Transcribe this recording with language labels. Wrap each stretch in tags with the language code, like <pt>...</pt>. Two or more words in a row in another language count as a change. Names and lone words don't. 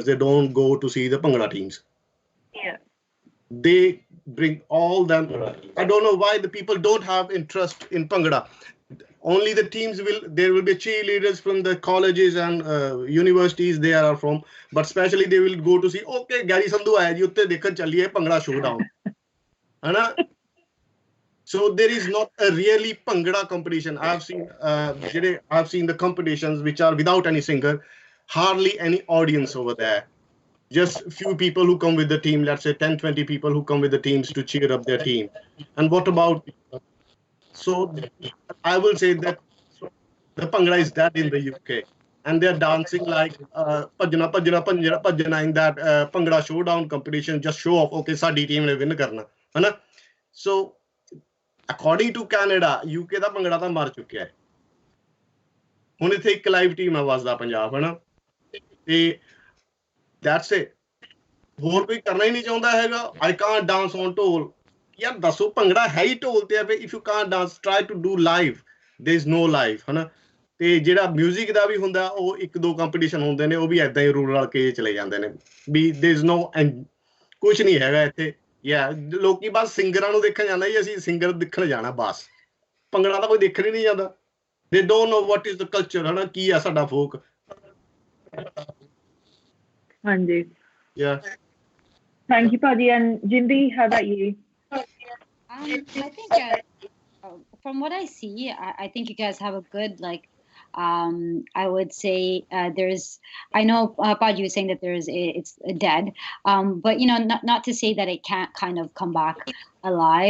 <en>They don't go to see the Bhangra teams. Yeah. They bring all them. I don't know why the people don't have interest in Bhangra. Only the teams will, there will be cheerleaders from the colleges and universities they are from, but especially they will go to see, okay, Gary Sandhu</en> <pa>ਆਇਆ ਜੀ ਉੱਤੇ ਦੇਖਣ ਚੱਲੀਏ</pa> <en>Bhangra Showdown.</en> <pa>ਹੈ ਨਾ?</pa> <en>So there is not a really Bhangra competition. I've seen the competitions which are without any singer, hardly any audience over there. Just few people who come with the team, let's say 10, 20 people who come with the teams to cheer up their team. And what about, so I will say that the Bhangra is dead in the UK. And they're dancing like Pajana, Pajana, Pajana, Pajana in that Bhangra Showdown competition, just show off, okay,</en> <pa>ਸਾਡੀ ਟੀਮ ਨੇ ਵਿਨ ਕਰਨਾ. ਹੈ ਨਾ?</pa> <en>So according to Canada,</en> <pa>UK ਦਾ ਭੰਗੜਾ ਤਾਂ ਮਰ ਚੁੱਕਿਆ ਹੈ। ਹੁਣ ਇੱਥੇ ਇੱਕ</pa> <en>live team</en> <pa>ਹੈ ਵਸਦਾ ਪੰਜਾਬ, ਹੈ ਨਾ, ਤੇ</pa> <en>that's it.</en> <pa>ਹੋਰ ਕੋਈ ਕਰਨਾ ਹੀ ਨਹੀਂ ਚਾਹੁੰਦਾ ਹੈਗਾ।</pa> <en>I can't dance on dhol.</en> <pa>ਯਾਰ ਦੱਸੋ, ਭੰਗੜਾ ਹੈ ਹੀ ਢੋਲ ਤੇ ਆ।</pa> <en>If you can't dance, try to do live, there is no live,</en> <pa>ਹੈ ਨਾ। ਤੇ ਜਿਹੜਾ ਮਿਊਜ਼ਿਕ ਦਾ ਵੀ ਹੁੰਦਾ, ਉਹ ਇੱਕ ਦੋ ਕੰਪੀਟੀਸ਼ਨ ਹੁੰਦੇ ਨੇ, ਉਹ ਵੀ ਏਦਾਂ ਹੀ ਰਲ ਰਲ ਕੇ ਚਲੇ ਜਾਂਦੇ ਨੇ ਵੀ</pa> <en>there is no,</en> <pa>ਕੁਛ ਨਹੀਂ ਹੈਗਾ ਇੱਥੇ। ਯਾ ਲੋਕੀ ਬਸ ਸਿੰਗਰਾਂ ਨੂੰ ਦੇਖਣ ਜਾਂਦਾ ਜੀ, ਅਸੀਂ ਸਿੰਗਰ ਦੇਖਣ ਜਾਣਾ ਬਸ। ਭੰਗੜਾ ਤਾਂ ਕੋਈ ਦੇਖਣ ਹੀ ਨਹੀਂ ਜਾਂਦਾ।</pa> <en>they don't know what is the culture,</en> <pa>ਹੈ ਨਾ, ਕੀ ਆ ਸਾਡਾ ਫੋਕ। ਹਾਂਜੀ।</pa> <en>Yeah. Thank you, Paddy. And Jindy, how about you? I think from what I see, I think you guys have a good like. I would say there's. I know Paj, you was saying that it's dead, but not to say that it can't kind of come back alive.</en>